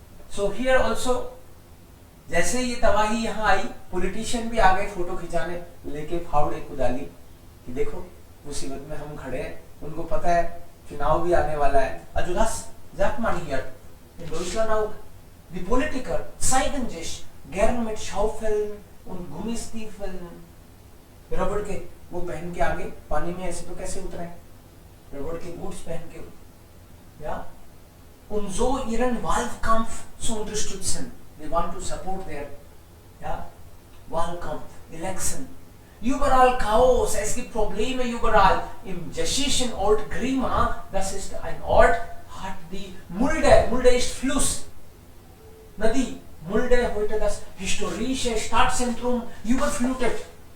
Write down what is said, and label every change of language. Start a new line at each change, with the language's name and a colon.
English: So here also,
Hindi: जैसे ये तबाही यहाँ आई, पॉलिटिशियन भी आ गए फोटो खिंचाने लेके फावड़े कुदाली कि देखो मुसीबत में हम खड़े हैं, उनको पता है चुनाव भी आने वाला है.
German: Also das sagt man hier in Deutschland auch. Die Politiker zeigen sich gern mit Schaufeln und Gummistiefeln,
Hindi: रबड़ के वो पहन के आगे पानी में ऐसे तो कैसे उतरे, रबड़ के बूट्स पहन के,
German: ja, um so ihren Wahlkampf zu unterstützen.
English: They want to support their, ja, Wahlkampf, Election.
German: Überall Chaos, es gibt Probleme überall. Im tschechischen Ort Grima, das ist ein Ort, hat die Mulde ist Fluss, Nadi, Mulde heute das historische Stadtzentrum überflutet.